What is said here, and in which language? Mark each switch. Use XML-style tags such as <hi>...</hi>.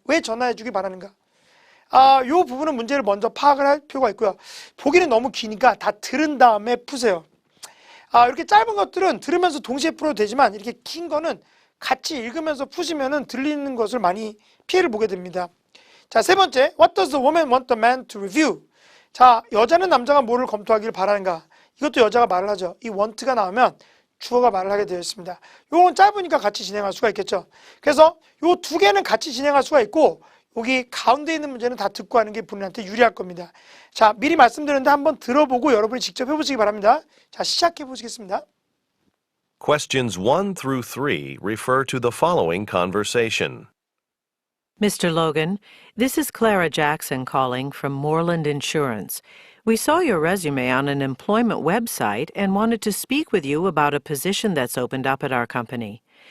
<ko>왜 전화해 주길 바라는가? 이 부분은 문제를 먼저 파악을 할 필요가 있고요. 보기는 너무 기니까 다 들은 다음에 푸세요. 이렇게 짧은 것들은 들으면서 동시에 풀어도 되지만 이렇게 긴 거는 같이 읽으면서 푸시면은 들리는 것을 많이 피해를 보게 됩니다. 자, 세 번째,</ko> <en>what does the woman want the man to review?</en> <ko>자, 여자는 남자가 뭐를 검토하기를 바라는가? 이것도 여자가 말을 하죠. 이 want가 나오면 주어가 말을 하게 되어 있습니다. 요건 짧으니까 같이 진행할 수가 있겠죠. 그래서 요 두 개는 같이 진행할 수가 있고 여기 가운데 있는 문제는 다 듣고 하는 게 본인한테 유리할 겁니다. 자, 미리 말씀드렸는데 한번 들어보고 여러분이 직접 해보시기 바랍니다. 자, 시작해 보시겠습니다.</ko> <en>Questions 1 through 3 refer to the following conversation. Mr. Logan, this is Clara Jackson calling from Moreland Insurance. We saw your resume on an employment website and wanted to speak with you about a position that's opened up at our company.</en>